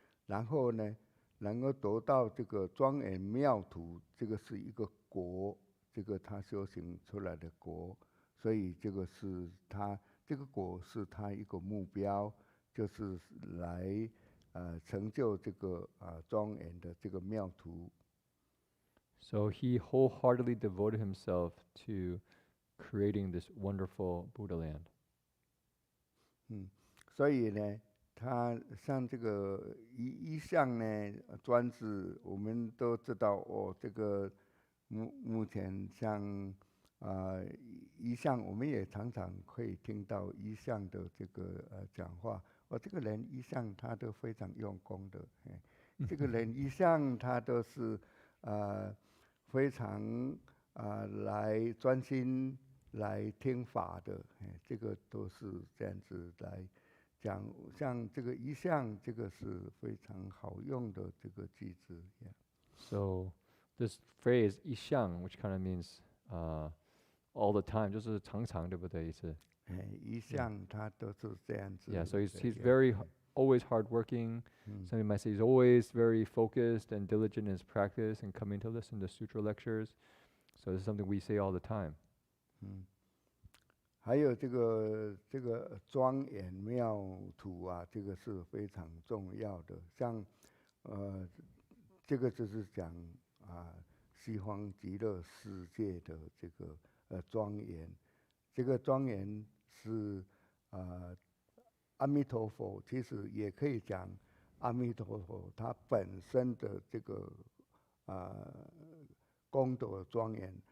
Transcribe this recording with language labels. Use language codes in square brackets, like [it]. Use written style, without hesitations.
[zh] 然后呢，能够得到这个庄严妙土，这个是一个果，这个他修行出来的果，所以这个是他这个果是他一个目标，就是来成就这个庄严的这个妙土。 [en] So he wholeheartedly devoted himself to creating this wonderful Buddha land. [zh] 所以呢，他像这个一向呢专制，我们都知道哦，这个目前像一向，我们也常常可以听到一向的这个讲话。这个人一向他都非常用功的，这个人一向他都是非常来专心来听法的，这个都是这样子来讲。像这个一向，这个是非常好用的这个句子。 [en] So this phrase 一向 which kind of means all the time, [zh] 就是常常，对不对？意思。一向他都是这样子。 [en] Yeah, so he's very always hardworking. Somebody might say he's always very focused and diligent in his practice and coming to listen to Sutra lectures. So this is something we say all the time. [zh] 还有这个庄严妙土啊，这个是非常重要的。像这个就是讲西方极乐世界的这个庄严，这个庄严是阿弥陀佛，其实也可以讲阿弥陀佛他本身的这个功德庄严。